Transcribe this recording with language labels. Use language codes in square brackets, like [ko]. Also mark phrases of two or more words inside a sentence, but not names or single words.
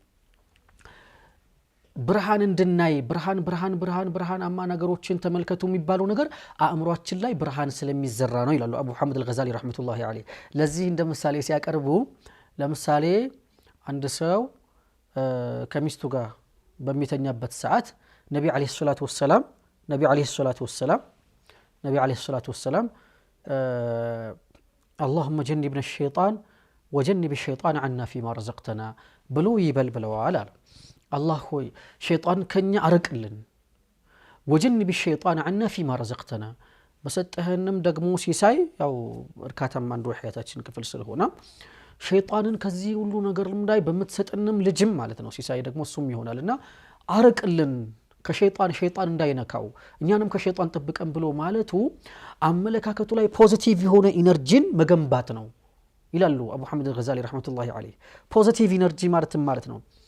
[am] ብርሃን እንድናይ ብርሃን አማ ነገሮችን ተመልከቱ የሚባለው ነገር አእምሮአችን ላይ ብርሃን ስለሚዘራ ነው ይላሉ አቡ ሐመድ አልገዛሊ [ar] رحمة الله عليه [am] ለዚህ እንደ ምሳሌ ሲያቀርቡ ለምሳሌ አንድ ሰው ከሚስቱ ጋር በሚተኛበት ሰዓት ነብዩ አለይሂ [ar] الصلاة والسلام اللهم جنبنا الشيطان وجنب الشيطان عنا فيما رزقتنا [am] ብሎ ይበልብለዋል አለ الله ሆይ ሸይጣን ከኛ አርቅልን [ar] وجنب الشيطان عنا فيما رزقتنا [am] በሰጠህንም ደግሞ ሲሳይ ያው እርካታም አንዱ ህይወታችን ክፍል ስለሆነ ሸይጣንን ከዚህ ሁሉ ነገር ላይ በመተሰጠንም ልጅም ማለት ነው ሲሳይ ደግሞ እሱም ይሆናልና አርቅልን ከሸይጣን እንዳይነካው እኛንም ከሸይጣን ተጠብቀን ብሎ ማለቱ አመለካከቱ ላይ ፖዚቲቭ የሆነ ኢነርጂን መገንባት ነው ይላሉ አቡ ሐመድ አልገዛሊ [ar] رحمة الله عليه [en] positive energy [am] ማለት ነው